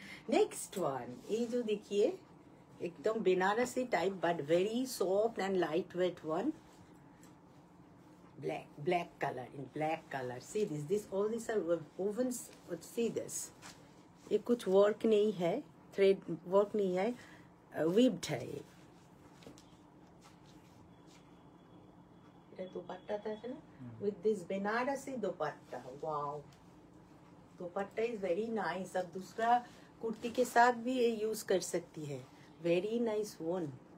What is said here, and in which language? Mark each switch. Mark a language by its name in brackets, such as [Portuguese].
[English] next one, [Hindi] ये जो देखिए एकदम Banarasi type, [English] But very soft and light weight one. black color, in black color, see this all these are woven, see this, [Hindi] ये कुछ work नहीं है, थ्रेड वर्क नहीं है, वीव्ड है। ये दुपट्टा था ना, [English] with this [Hindi] Banarasi dupatta, wow, dupatta [English] Is very nice. [Hindi] अब दूसरा कुर्ती के साथ भी ये यूज कर सकती है, [English] Very nice one.